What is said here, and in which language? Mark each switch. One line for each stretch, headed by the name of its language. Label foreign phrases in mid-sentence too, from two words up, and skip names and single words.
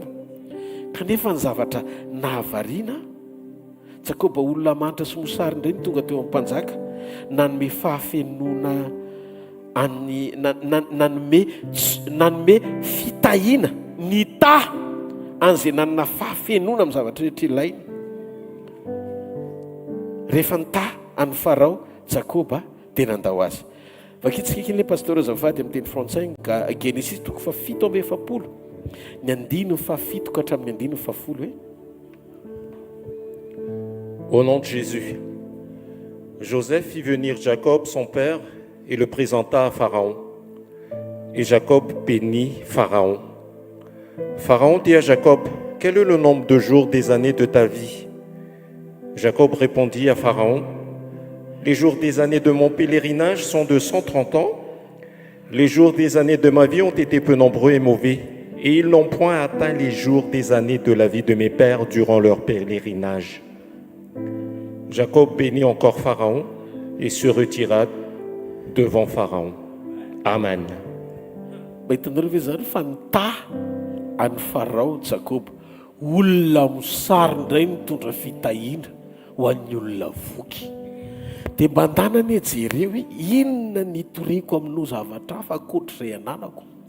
Malagasy: Kanefa ny zavatra nahavariana Jakoba olona manitra sy mosary indray ny tonga teo amin'ny mpanjaka nanome fahafenona nanome fitahiana ny ta an'izay nanana fahafenona amin'ny zavatra rehetra ilaina. Rehefa nita an'ny Farao Jakoba dia nandao azy. Vakitsika kely pasteur azafady amin'ny teny frantsay Genesis 7:7 ny 7 ka hatramin'ny 10
French: Au nom de Jésus, Joseph fit venir Jacob, son père, et le présenta à Pharaon. Et Jacob bénit Pharaon. Pharaon dit à Jacob, « Quel est le nombre de jours des années de ta vie ?» Jacob répondit à Pharaon, « Les jours des années de mon pèlerinage sont de 130 ans. Les jours des années de ma vie ont été peu nombreux et mauvais, et ils n'ont point atteint les jours des années de la vie de mes pères durant leur pèlerinage. » Jacob bénit encore Pharaon et se retira devant Pharaon. Amen.
Malagasy: Hitanareo ve zany fa nita an'ny Farao Jakoba olona mosary indray mitondra fitahiana ho an'ny olona voky. Dia mandanany jereo hoe inona nitoriko amin'io zavatra hafa ankoatr'izay ananako.